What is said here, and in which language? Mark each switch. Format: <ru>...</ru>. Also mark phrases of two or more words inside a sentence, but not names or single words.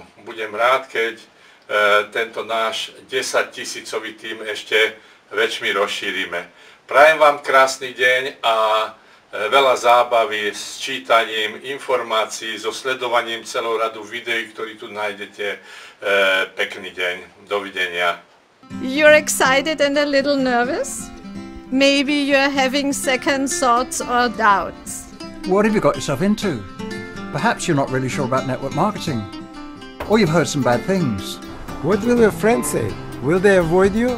<sk>Budem rád, keď tento náš 10 000-ový tím ešte väčšmi rozšírime. Prajem vám krásny deň a veľa zábavy s čítaním informácií, so sledovaním celou radu videí, ktorý tu nájdete. Pekný deň. Dovidenia.</sk> <en>You're excited and a little nervous? Maybe you're having second thoughts or doubts. What have you got yourself into? Perhaps you're not really sure about network marketing. Or you've heard some bad things. What will your friends say? Will they avoid you?</en>